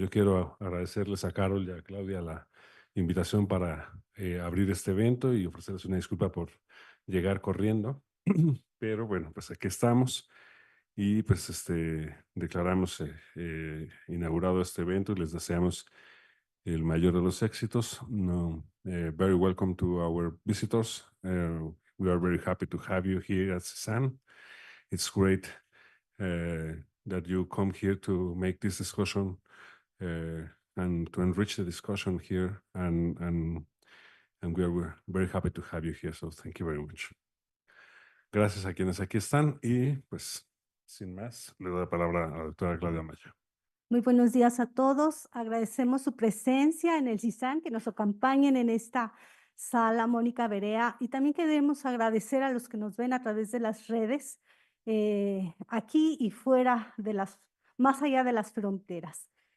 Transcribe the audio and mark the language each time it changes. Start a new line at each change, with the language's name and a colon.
Spanish: Yo quiero agradecerles a Carol y a Claudia la invitación para abrir este evento y ofrecerles una disculpa por llegar corriendo. Pero bueno, pues aquí estamos y pues declaramos inaugurado este evento y les deseamos el mayor de los éxitos.
English: No, very welcome to our visitors. We are very happy to have you here at CESAN. It's great that you come here to make this discussion and to enrich the discussion here. And we're very happy to have you here. So thank you very much.
Spanish: Gracias a quienes aquí están y pues sin más, le doy la palabra a la doctora Claudia Maya. Muy buenos días a todos. Agradecemos su presencia en el CISAN, que nos acompañen en esta sala, Mónica Berea, y también queremos agradecer a los que nos ven a través de las redes, aquí y fuera más allá de las fronteras.